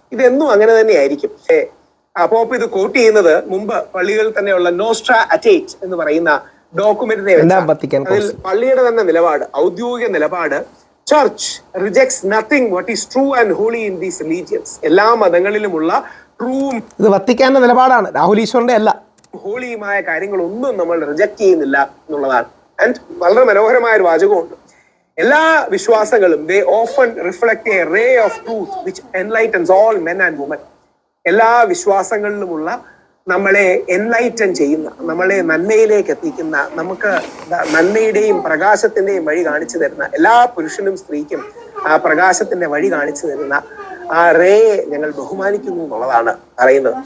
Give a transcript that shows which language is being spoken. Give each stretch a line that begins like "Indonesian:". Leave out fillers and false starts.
Malayalam: ഇതെന്നും അങ്ങനെ തന്നെ ആയിരിക്കും. പക്ഷേ പോപ്പ് ഇത് കോട്ട് ചെയ്യുന്നത് മുമ്പ് പള്ളികളിൽ തന്നെയുള്ള നോസ്ട്രാ അറ്റേറ്റ് എന്ന് പറയുന്ന ഡോക്യുമെന്റിനെ, അതിൽ പള്ളിയുടെ തന്നെ നിലപാട്, ഔദ്യോഗിക നിലപാട്,
English: Church rejects nothing what is true and holy in these religions.
Malayalam: എല്ലാ മതങ്ങളിലുമുള്ള ഇത് വത്തിക്കാന്റെ നിലപാടാണ്, രാഹുൽ ഈശ്വറിന്റെ അല്ല. ഹോളിയുമായ കാര്യങ്ങളൊന്നും നമ്മൾ റിജക്ട് ചെയ്യുന്നില്ല എന്നുള്ളതാണ്. ആൻഡ് വളരെ മനോഹരമായ ഒരു വാചകമുണ്ട്. എല്ലാ വിശ്വാസങ്ങളും
English: they often reflect a ray of truth which enlightens all men and women.
Malayalam: എല്ലാ വിശ്വാസങ്ങളിലുമുള്ള നമ്മളെ എൻലൈറ്റൻ ചെയ്യുന്ന, നമ്മളെ നന്മയിലേക്ക് എത്തിക്കുന്ന, നമുക്ക് നന്മയുടെയും പ്രകാശത്തിന്റെയും വഴി കാണിച്ചു തരുന്ന, എല്ലാ പുരുഷനും സ്ത്രീക്കും ആ പ്രകാശത്തിന്റെ വഴി കാണിച്ചു തരുന്ന ആ റേയെ ഞങ്ങൾ ബഹുമാനിക്കുന്നു എന്നുള്ളതാണ് പറയുന്നത്.